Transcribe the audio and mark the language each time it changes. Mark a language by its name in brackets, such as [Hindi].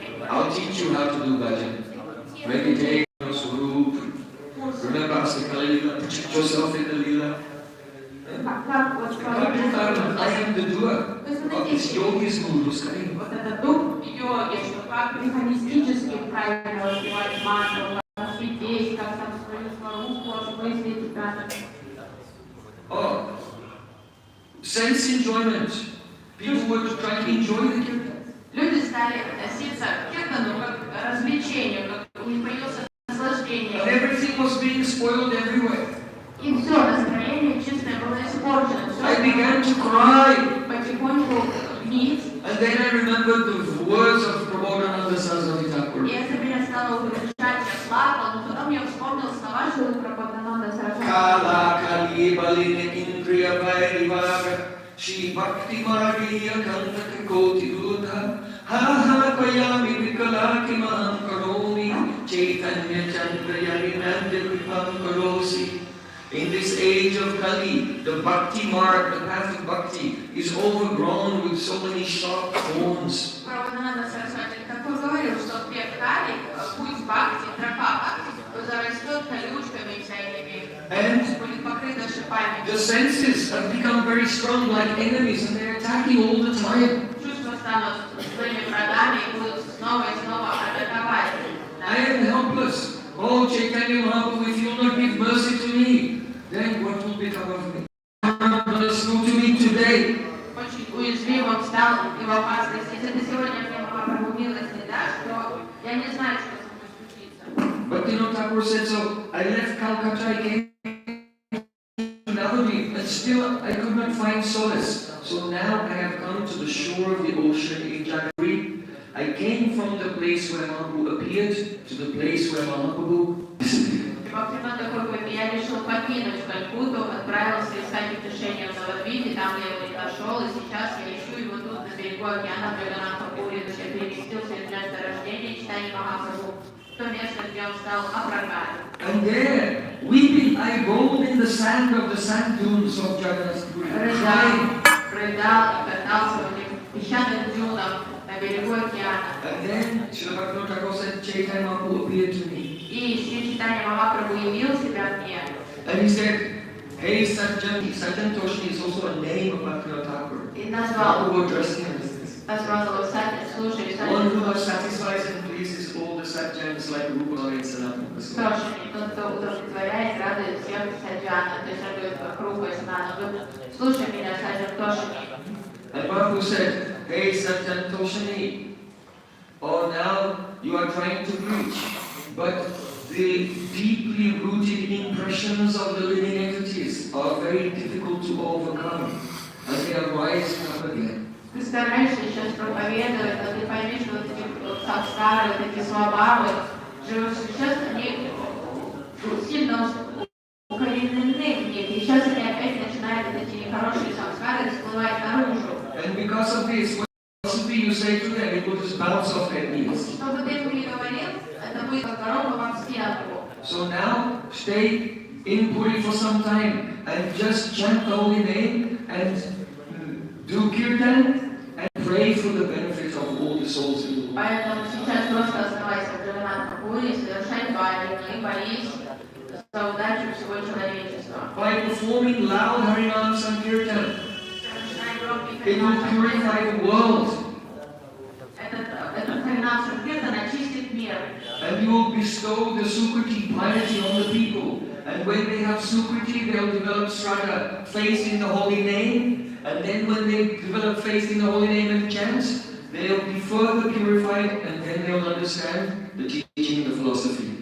[English] I'll teach you how to do bhajan. Meditate on Swarup. Remember Asakali, put yourself in the lila. I am the doer of this yogi's gurus coming. [Russian] Вот этот дух йоги, что как механистически правильно воспевать мантру, как сидеть, как там свою сварупу осмыслить. [English] Oh, sense enjoyment. People were trying to enjoy the kirtan. [Russian] Люди стали относиться к киртану как к развлечению, как у них появилось наслаждение. [English] And everything was being spoiled everywhere. [Russian] И все, настроение чистое было испорчено. [English] I began to cry. [Russian] Потихоньку вниз. [English] And then I remembered the words of Prabodhananda Saraswati Thakur. [Russian] И это меня стало угрожать, я плакал, но потом я вспомнил слова Шрилы Прабодхананда Сарасвати. [Sanskrit] Kala kali balini indriya vairivaga Shri Bhakti Mariya Kantaka Koti Dudha Ha ha Kayami Vikala Kimam Karomi Chaitanya Chandra Yarinandya Vipam Karosi. [English] In this age of Kali, the Bhakti mark, the path of Bhakti, is overgrown with so many sharp thorns. [Russian] Прабодхананда Сарасвати Тхакур говорил, что в век Кали путь бхакти, тропа бхакти, зарастет колючками всякими, будет покрыта шипами. [English] The senses have become very strong like enemies and they're attacking all the time. [Russian] Чувства станут своими врагами и будут снова и снова атаковать. [English] I am helpless. Oh, Chaitanya Mahaprabhu, if you will not give mercy to me, then what will become of me? Mercy to me today. [Russian] Очень уязвимым стал и в опасности. Если ты сегодня мне Махапрабху милость не дашь, то я не знаю, что со мной случится. [English] But Bhaktivinoda Thakur said, so I left Calcutta, I came to Navadvip, and still I could not find solace. So now I have come to the shore of the ocean in Jagadvip. I came from the place where Mahaprabhu appeared to the place where Mahaprabhu disappeared. [Russian] Бхактивинода Тхакур, я решил покинуть Калькутту, отправился искать утешение в Навадвипе, там я его не нашел, и сейчас я ищу его тут, на берегу океана, в Джаганнатхапуре, то есть я переместился из места рождения и читания Махапрабху, в то место, где он стал Апракатой. [English] And there, weeping, I rolled in the sand of the sand dunes of Jagannath-puri, crying. [Russian] Рыдал и катался в этих песчаных дюнах на берегу океана. [English] And then, Srila Bhaktivinoda Thakur said, Chaitanya Mahaprabhu appeared to me. [Russian] И Шри Чайтанья Махапрабху явил себя мне. [English] And he said, hey Sajjan, Sajjan Toshni is also a name of Bhaktivinoda Thakur. [Russian] И назвал [English] Mahaprabhu addressed him as this. [Russian] его Сатья, слушай, [English] One who [Russian] Сатья, [English] satisfies and pleases all the Sajjans like Rupa and Sanatana Goswami. [Russian] Тошини, тот, кто удовлетворяет, радует всех Саджана, то есть радует Рупа и Санатана. Слушай меня, Саджан Тошини. [English] And Mahaprabhu said, hey Sajjan Toshni, oh now you are trying to preach, but the deeply rooted impressions of the living entities are very difficult to overcome, and they arise and come again. [Russian] Ты стараешься сейчас проповедовать, но ты пойми, что вот эти самскары, вот эти свабавы, живут сейчас, они сильно укоренены в них, и сейчас они опять начинают вот эти нехорошие самскары всплывать наружу. [English] And because of this, what you say to them, it will just bounce off their knees. [Russian] Что бы ты им ни говорил, это будет как дорога вам в спину. [English] So now, stay in Puri for some time and just chant the holy name and do kirtan and pray for the benefit of all the souls in the world. [Russian] Поэтому сейчас просто оставайся в Джаганнатхапуре, совершай бхаджан и молись за удачу всего человечества. [English] By performing loud Harinam Sankirtan, [Russian] Совершай громкий [English] it will purify the world. [Russian] Этот Харинам Санкиртан очистит мир. [English] And you will bestow the Sukriti piety on the people. And when they have Sukriti, they'll develop Shraddha, faith in the holy name. And then when they develop faith in the holy name and chant, they'll be further purified, and then they'll understand the teaching of the philosophy.